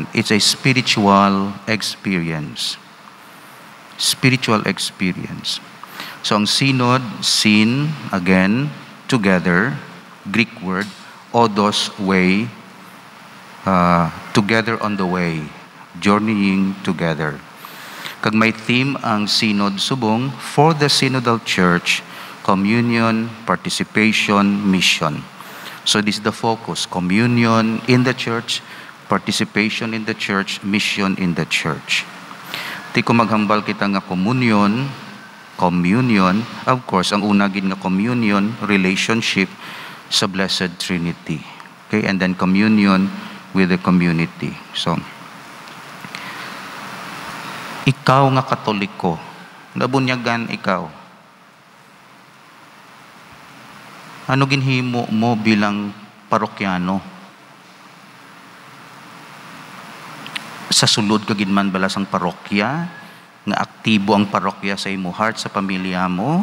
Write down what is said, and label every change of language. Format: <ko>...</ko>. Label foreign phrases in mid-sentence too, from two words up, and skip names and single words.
<en>It's a spiritual experience. Spiritual experience. So ang synod, syn, again, together, Greek word, odos, way, together on the way, journeying together.</en> <hil>Kag may theme ang synod subong,</hil> <en>for the synodal church, communion, participation, mission. So this is the focus, communion in the church, participation in the church, mission in the church.</en> <hil>Di ko maghambal kita nga communion,</hil> <en>of course,</en> <hil>ang una gid nga communion, relationship sa Blessed Trinity.</hil> <en>Okay, and then communion with the community. So,</en> <hil>ikaw nga Katoliko, nabunyagan ikaw. Ano ginhimo mo bilang parokyano? Sa sulod ka gid man bala sang parokya, nga aktibo ang parokya sa imo heart, sa pamilya mo?</hil>